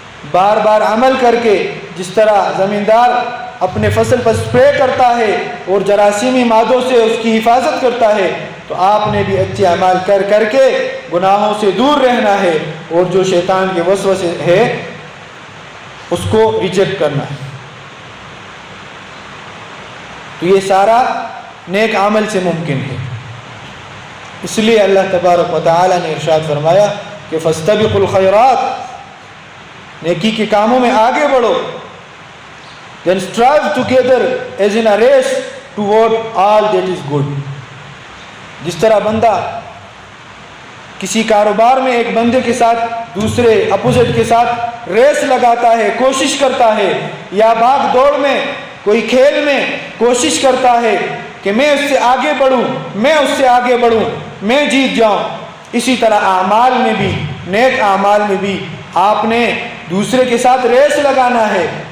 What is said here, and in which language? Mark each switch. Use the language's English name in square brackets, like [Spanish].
[Urdu] بار بار عمل کر کے، جس طرح زمیندار اپنے فصل پر سپرے کرتا ہے اور جراثیمی مادوں سے اس کی حفاظت کرتا ہے، تو آپ نے بھی اچھے اعمال کر کر کے گناہوں سے دور رہنا ہے اور جو شیطان کے وسوسے ہے اس کو ریجیکٹ کرنا ہے. تو یہ سارا نیک عمل سے ممکن ہے. اس لیے اللہ تبارک و تعالی نے ارشاد فرمایا کہ [Arabic] فاستبقوا الخیرات، [Urdu] نیکی کے کاموں میں آگے بڑھو. [English] then strive together as in a race toward all that is good. [Urdu] جس طرح بندہ کسی کاروبار میں ایک بندے کے ساتھ دوسرے اپوزٹ کے ساتھ ریس لگاتا ہے، کوشش کرتا ہے، یا بھاگ دوڑ میں کوئی کھیل میں کوشش کرتا ہے کہ میں اس سے آگے بڑھوں، میں اس سے آگے بڑھوں، میں جیت جاؤں، اسی طرح اعمال میں بھی، نیک اعمال میں بھی آپ نے دوسرے کے ساتھ ریس لگانا ہے.